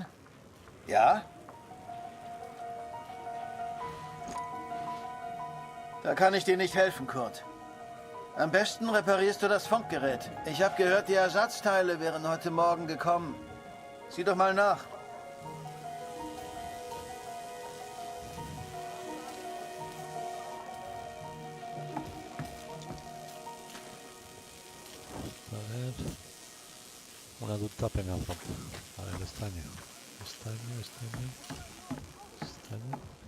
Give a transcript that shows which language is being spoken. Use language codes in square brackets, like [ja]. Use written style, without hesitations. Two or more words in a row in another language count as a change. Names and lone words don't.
[de] Ja? Da kann ich dir nicht helfen, Kurt. Am besten reparierst du das Funkgerät. Ich habe gehört, die Ersatzteile wären heute Morgen gekommen. Sieh doch mal nach. [es] A ver. Una duta apenas rompe. A ver, estaño. Estaño, estaño. Estaño.